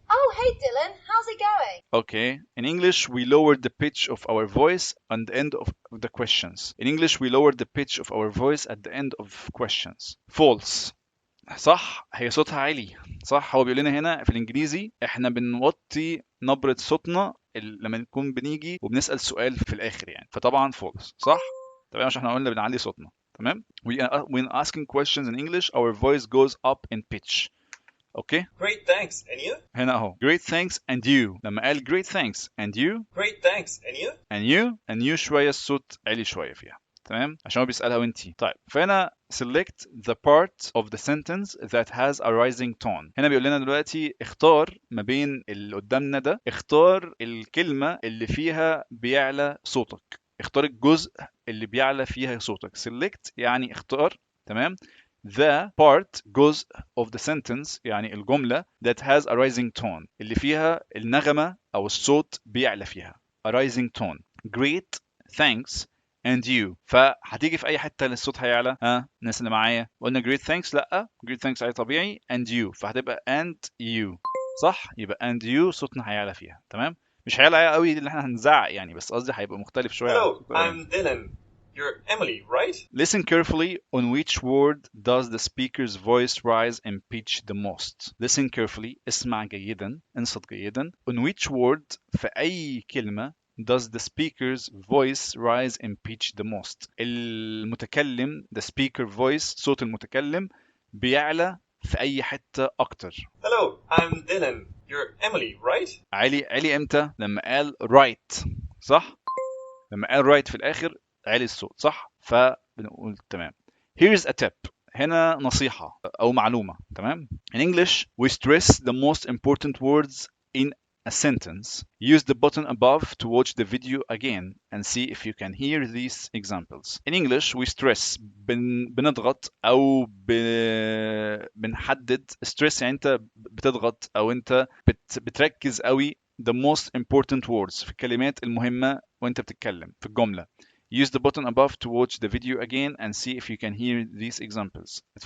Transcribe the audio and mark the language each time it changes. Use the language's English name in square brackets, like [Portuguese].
[English] Oh, hey Dylan, how's it going? Okay. In English, we lower the pitch of our voice at the end of the questions. In English, we lower the pitch of our voice at the end of questions. [Arabic] False. صح، هي صوتها عالي. صح، هو بيقول لنا هنا في الانجليزي احنا بنوطي نبرة صوتنا لما نكون بنيجي وبنسأل سؤال في الاخر يعني، فطبعا false. صح، تمام، عشان احنا قلنا بنعلي صوتنا، تمام. [English] when asking questions in English our voice goes up in pitch. [Arabic] اوكي [English] Great, thanks. And you? [Arabic] هنا اهو [English] great thanks and you، [Arabic] لما قال great thanks and you [English] Great, thanks. And you? and you [Arabic] شوية الصوت عالي شوية فيها، تمام، عشان هو بيسألها وانتي. طيب فهنا [English] select the part of the sentence that has a rising tone. [Arabic] هنا بيقول لنا دلوقتي اختار ما بين اللي قدامنا ده، اختار الكلمة اللي فيها بيعلى صوتك، اختار الجزء اللي بيعلى فيها صوتك. select يعني اختار، تمام. [English] the part [Arabic] جزء [English] of the sentence [Arabic] يعني الجملة [English] that has a rising tone [Arabic] اللي فيها النغمة أو الصوت بيعلى فيها. [English] a rising tone. great thanks and you، [Arabic] فهتيجي في اي حته للصوت هيعلى. الناس اللي معايا قلنا [English] great thanks، [Arabic] لا great thanks عليه طبيعي [English] and you، [Arabic] فهتبقى and you. صح، يبقى [English] and you [Arabic] صوتنا هيعلى فيها، تمام. مش هيعلى قوي اللي احنا هنزعق يعني، بس قصدي هيبقى مختلف شويه عن [English] Hello, I'm Dylan. You're Emily, right? Listen carefully on which word does the speaker's voice rise and pitch the most. Listen carefully، [Arabic] اسمع جيدا، انصت جيدا. [English] On which word، [Arabic] في أي كلمة [English] does the speaker's voice rise and pitch the most. [Arabic] المتكلم [English] the speaker voice [Arabic] صوت المتكلم بيعلى في أي حتة أكتر. [English] Hello, I'm Dylan. You're Emily, right? [Arabic] عالي امتى؟ لما قال right. صح؟ لما قال right في الآخر عالي الصوت، صح؟ فبنقول تمام. [English] Here's a tip. [Arabic] هنا نصيحة أو معلومة، تمام. [English] In English, we stress the most important words in a sentence. Use the button above to watch the video again and see if you can hear these examples. In English, we stress [Arabic] بنضغط أو بنحدد. stress يعني أنت بتضغط أو أنت بتركز قوي [English] the most important words [Arabic] في الكلمات المهمة وانت بتتكلم في الجملة. [English] Use the button above to watch the video again and see if you can hear these examples.